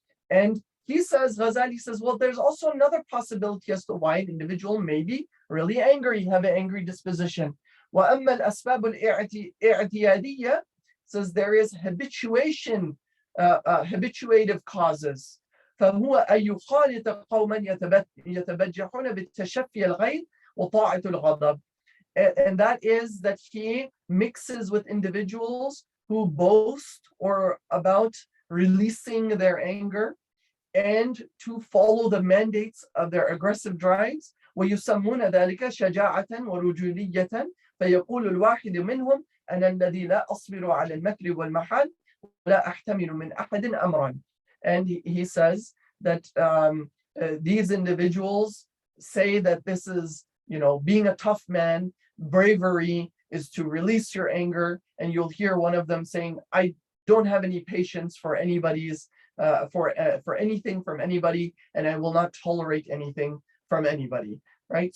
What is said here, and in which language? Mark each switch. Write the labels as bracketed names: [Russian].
[English] And he says, Ghazali says, well, there's also another possibility as to why an individual may be really angry, have an angry disposition. [Arabic] وَأَمَّا الْأَسْبَابُ الْإِعْتِيَادِيَّةِ [English] says there is habituation, habituative causes. [Arabic] فهو أن يخالط قوما يتبجحون بالتشفي الغيظ وطاعة الغضب. [English] And that is that he mixes with individuals who boast or about releasing their anger and to follow the mandates of their aggressive drives. [Arabic] ويسمون ذلك شجاعة ورجولية فيقول الواحد منهم أنا الذي لا أصبر على المكر والمحال ولا أحتمل من أحد أمرا. [English] And he says that these individuals say that this is, being a tough man. Bravery is to release your anger, and you'll hear one of them saying, I don't have any patience for anybody's for anything from anybody, and I will not tolerate anything from anybody, right?